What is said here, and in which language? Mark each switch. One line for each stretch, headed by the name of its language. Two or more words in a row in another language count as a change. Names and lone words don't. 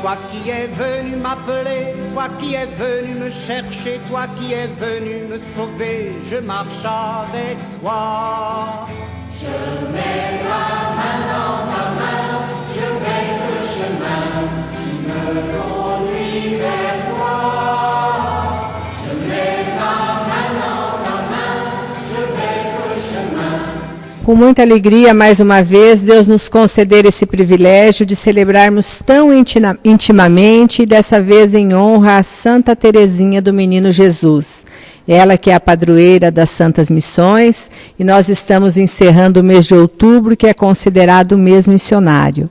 French: Toi qui es venu m'appeler, toi qui es venu me chercher, toi qui es venu me sauver, je marche avec toi. Je mets ma main dans ta main, je vais sur le chemin qui me conduit vers toi. Je mets ma main dans ta main, je vais sur le chemin.
Portuguese: Com muita alegria, mais uma vez, Deus nos conceder esse privilégio de celebrarmos tão intimamente e dessa vez em honra a Santa Teresinha do Menino Jesus. Ela que é a padroeira das Santas Missões, e nós estamos encerrando o mês de outubro, que é considerado o mês missionário.